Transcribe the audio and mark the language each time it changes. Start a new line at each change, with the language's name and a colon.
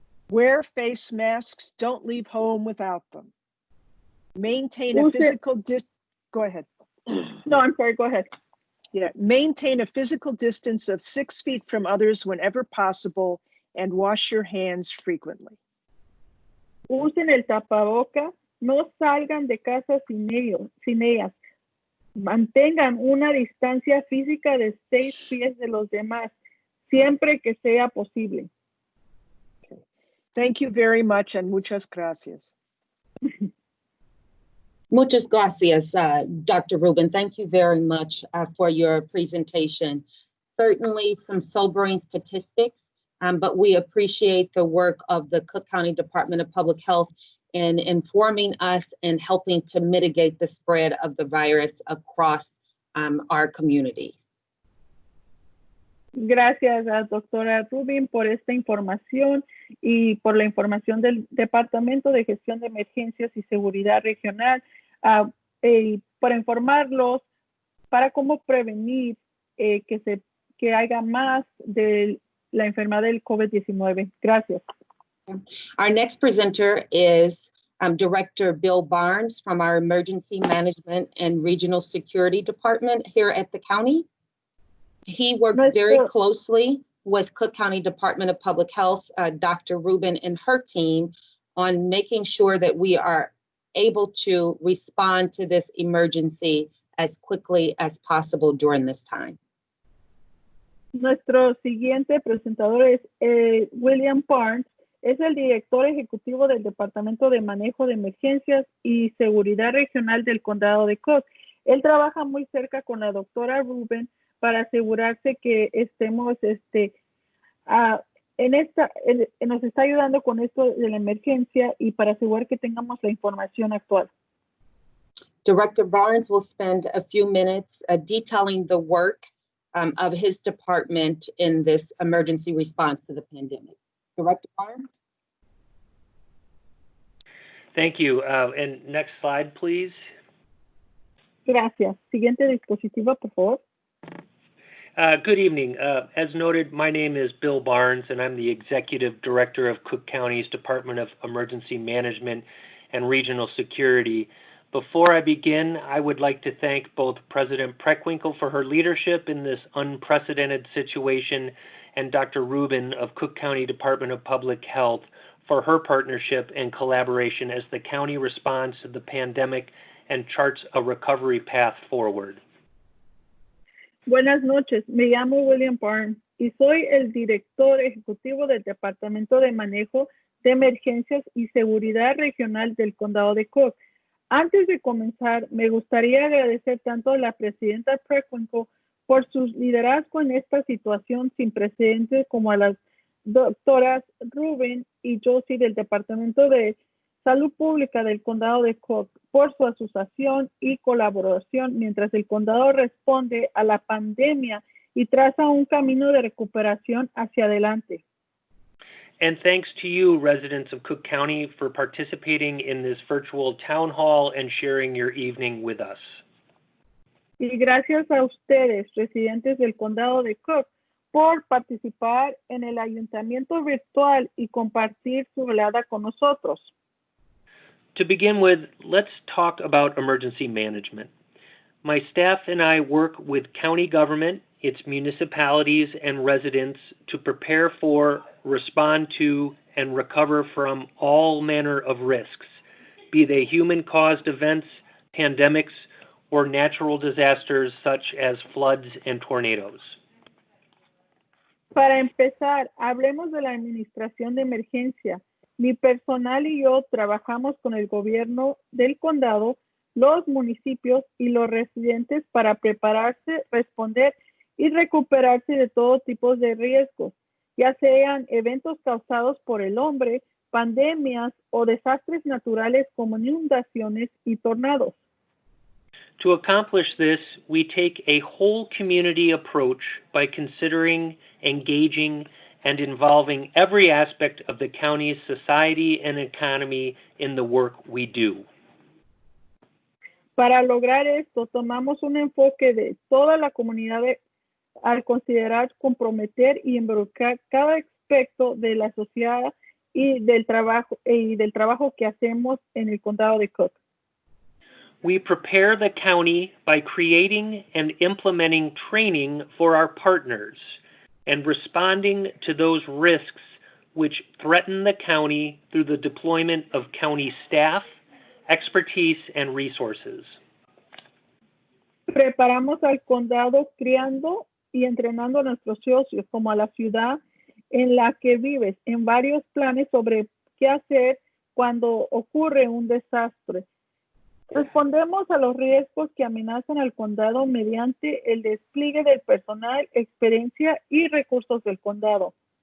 English: Wear face masks. Don't leave home without them. Maintain a physical Go ahead. No, I'm sorry, go ahead. Yeah, maintain a physical distance of 6 feet from others whenever possible and wash your hands frequently.
Spanish: Usen el tapaboca, no salgan de casa sin ellas. Mantengan una distancia física de 6 pies de los demás, siempre que sea posible.
English: Okay. Thank you very much and
Spanish: muchas gracias. Muchas gracias, Dr. Rubin.
English: Thank you very much for your presentation. Certainly some sobering statistics, but we appreciate the work of the Cook County Department of Public Health in informing us and helping to mitigate the spread of the virus across our community.
Spanish: Gracias a doctora Rubin por esta información y por la información del Departamento de Gestión de Emergencias y Seguridad Regional para informarlos para cómo prevenir que haya más de la enfermedad del COVID-19. Gracias.
English: Our next presenter is Director Bill Barnes from our Emergency Management and Regional Security Department here at the county. He works very closely with Cook County Department of Public Health, Dr. Rubin and her team on making sure that we are able to respond to this emergency as quickly as possible during this time.
Spanish: Nuestro siguiente presentador es William Barnes, es el director ejecutivo del Departamento de Manejo de Emergencias y Seguridad Regional del Condado de Cook. Él trabaja muy cerca con la doctora Rubin para asegurarse que estemos, nos está ayudando con esto de la emergencia y para asegurar que tengamos la información actual.
English: Director Barnes will spend a few minutes detailing the work of his department in this emergency response to the pandemic. Director Barnes? Thank you. And next slide, please.
Spanish: Gracias. Siguiente dispositivo, por favor.
English: Good evening. As noted, my name is Bill Barnes, and I'm the Executive Director of Cook County's Department of Emergency Management and Regional Security. Before I begin, I would like to thank both President Preckwinkle for her leadership in this unprecedented situation and Dr. Rubin of Cook County Department of Public Health for her partnership and collaboration as the county responds to the pandemic and charts a recovery path forward.
Spanish: Buenas noches, me llamo William Barnes y soy el director ejecutivo del Departamento de Manejo de Emergencias y Seguridad Regional del Condado de Cook. Antes de comenzar, me gustaría agradecer tanto a la presidenta Preckwinkle por su liderazgo en esta situación sin precedentes como a las doctoras Rubin y Josie del Departamento de Salud Pública del Condado de Cook por su asociación y colaboración mientras el condado responde a la pandemia y traza un camino de recuperación hacia adelante.
English: And thanks to you, residents of Cook County, for participating in this virtual town hall and sharing your evening with us.
Spanish: Y gracias a ustedes, residentes del condado de Cook, por participar en el ayuntamiento virtual y compartir su velada con nosotros.
English: To begin with, let's talk about emergency management. My staff and I work with county government, its municipalities, and residents to prepare for, respond to, and recover from all manner of risks, be they human-caused events, pandemics, or natural disasters such as floods and tornadoes.
Spanish: Para empezar, hablemos de la administración de emergencia. Mi personal y yo trabajamos con el gobierno del condado, los municipios y los residentes para prepararse, responder y recuperarse de todo tipo de riesgos, ya sean eventos causados por el hombre, pandemias o desastres naturales como inundaciones y tornados.
English: To accomplish this, we take a whole community approach by considering, engaging, and involving every aspect of the county's society and economy in the work we do.
Spanish: Para lograr esto, tomamos un enfoque de toda la comunidad al considerar, comprometer y involucrar cada aspecto de la sociedad y del trabajo que hacemos en el condado de Cook.
English: We prepare the county by creating and implementing training for our partners and responding to those risks which threaten the county through the deployment of county staff, expertise, and resources.
Spanish: Preparamos al condado criando y entrenando a nuestros socios como a la ciudad en la que vives en varios planes sobre qué hacer cuando ocurre un desastre. Respondemos a los riesgos que amenazan al condado mediante el despliegue del personal, experiencia y recursos del condado.